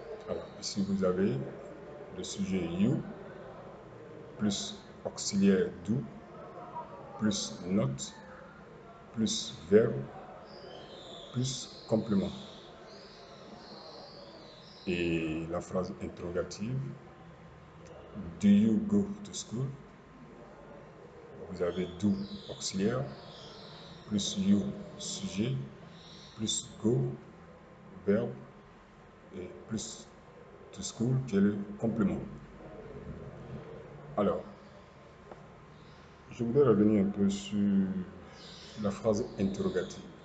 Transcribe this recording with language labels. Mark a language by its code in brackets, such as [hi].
[fr] Alors, ici vous avez le sujet you, plus auxiliaire do, plus not, plus verbe, plus complément. Et la phrase interrogative, [en] do you go to school? [fr] Vous avez do auxiliaire, plus you sujet, plus go verbe, et plus to school qui est le complément. Alors, je voudrais revenir un peu sur la phrase interrogative.